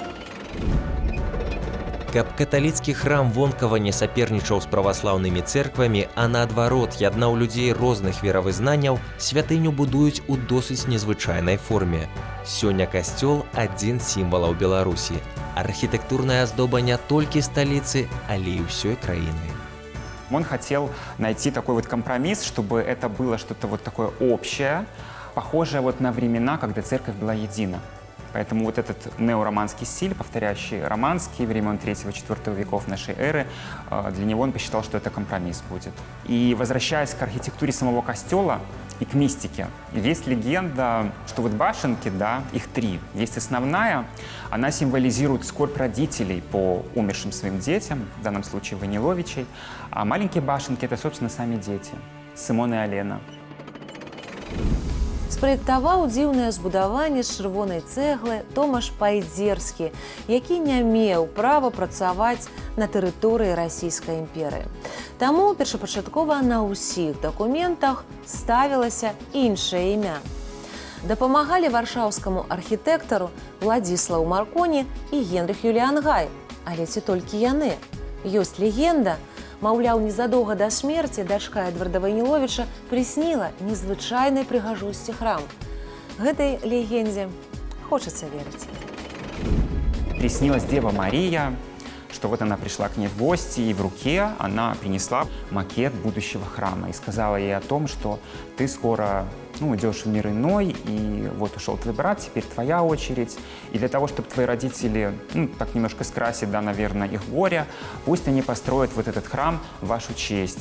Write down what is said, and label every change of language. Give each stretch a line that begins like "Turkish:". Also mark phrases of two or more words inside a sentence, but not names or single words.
Belarusian: Каб каталіцкі храм вонкава не сапернічаў з праваслаўнымі цэрквамі, а наадварот яднаў людзей розных веравызнанняў, святыню будуюць у досыць незвычайнай форме. Сёння касцёл – адзін з сімвалаў Беларусі. Архітэктурная аздоба не толькі сталіцы, але і ўсёй краіны.
Russian: Он хотел найти такой вот компромисс, чтобы это было что-то вот такое общее, похожее вот на времена, когда церковь была едина. Поэтому вот этот неороманский стиль, повторяющий романские времен 3-4 веков нашей эры, для него он посчитал, что это компромисс будет. И возвращаясь к архитектуре самого костела и к мистике, есть легенда, что вот башенки, да, их 3. Есть основная, она символизирует скорбь родителей по умершим своим детям, в данном случае Войниловичей, а маленькие башенки — это, собственно, сами дети, Сымон и Алена.
Belarusian: Спраектаваў дзіўнае збудаванне з чырвонай цэглы Томаш Пайдзерскі, які не меў права працаваць на тэрыторыі расійскай імперыі. Таму першапачаткова на ўсіх дакументах ставілася іншае імя. Дапамагалі варшаўскаму архітэктару Владзіслаў Марконі і Генрых Юліан Гай. Але ці толькі яны? Ёсць легенда, маўляў, незадоўга да смерці дачка Эдварда Вайніловіча прысніла незвычайнай прыгажосці храм. Гэтай легендзе хочацца верыць.
Russian: Приснилась Дева Мария, что вот она пришла к ней в гости, и в руке она принесла макет будущего храма и сказала ей о том, что ты скоро идешь в мир иной, и вот ушел твой брат, теперь твоя очередь. И для того, чтобы твои родители, так немножко скрасить, да, наверное, их горе, пусть они построят вот этот храм в вашу честь.